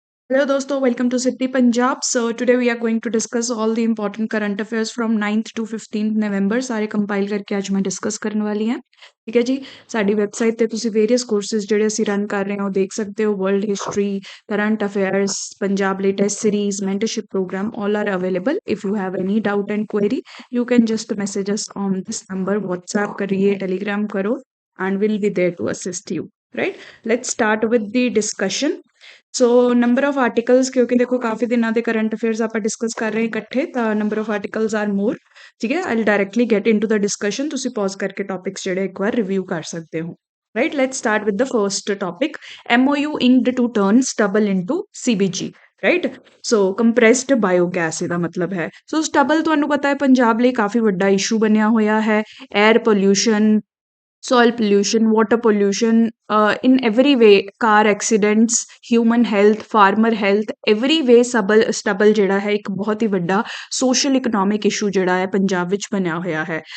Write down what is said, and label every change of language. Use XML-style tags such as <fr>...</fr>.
<en>Hello</en> <hi>दोस्तों,</hi> <en>welcome to City Punjab. So today we are going to discuss all the important current affairs from 9th to 15th November.</en> <pa>ਸਾਰੇ compile ਕਰਕੇ ਅੱਜ ਮੈਂ discuss ਕਰਨ ਵਾਲੀ ਹਾਂ। ਠੀਕ ਹੈ ਜੀ। ਸਾਡੀ ਵੈਬਸਾਈਟ ਤੇ ਤੁਸੀਂ ਵੇਰੀਅਸ ਕੋਰਸਿਸ ਜਿਹੜੇ ਅਸੀਂ ਰਨ ਕਰ ਰਹੇ ਹਾਂ ਉਹ ਦੇਖ ਸਕਦੇ ਹੋ।</pa> <en>World history, current affairs, Punjab latest series, mentorship program all are available. If you have any doubt and query, you can just message us on this number. WhatsApp</en> <hi>करिए,</hi> <en>Telegram</en> <hi>करो,</hi> <en>and we'll be there to assist you. Right? Let's start with the discussion.</en> <pa>So number of articles, ਕਿਉਂਕਿ ਦੇਖੋ ਕਾਫੀ ਦਿਨਾਂ ਦੇ current affairs ਆਪਾਂ discuss ਕਰ ਰਹੇ ਇਕੱਠੇ, ਤਾਂ</pa> <en>Number of articles are more.</en> <pa>ਠੀਕ ਹੈ,</pa> <en>I directly get into the discussion.</en> <pa>ਤੁਸੀਂ ਪੌਜ਼ ਕਰਕੇ ਟੌਪਿਕਸ ਜਿਹੜੇ ਇੱਕ ਵਾਰ ਰਿਵਿਊ ਕਰ ਸਕਦੇ ਹੋ।</pa> <en>Right, let's start with the first topic. MOU inked to turn stubble into CBG।</en> <pa>Right, so ਕੰਪਰੈਸਡ biogas ਇਹਦਾ ਮਤਲਬ ਹੈ। ਸੋ ਸਟਬਲ ਤੁਹਾਨੂੰ ਪਤਾ ਹੈ ਪੰਜਾਬ ਲਈ ਕਾਫੀ ਵੱਡਾ ਇਸ਼ੂ ਬਣਿਆ ਹੋਇਆ ਹੈ।</pa> <en>air pollution, soil pollution, water pollution, in every way, car accidents, human health, farmer health, every way stubble</en> <pa>ਜਿਹੜਾ ਹੈ ਇੱਕ ਬਹੁਤ ਹੀ ਵੱਡਾ ਸੋਸ਼ਲ ਇਕਨੋਮਿਕ ਇਸ਼ੂ ਜਿਹੜਾ ਹੈ ਪੰਜਾਬ ਵਿੱਚ ਬਣਿਆ ਹੋਇਆ ਹੈ।</pa>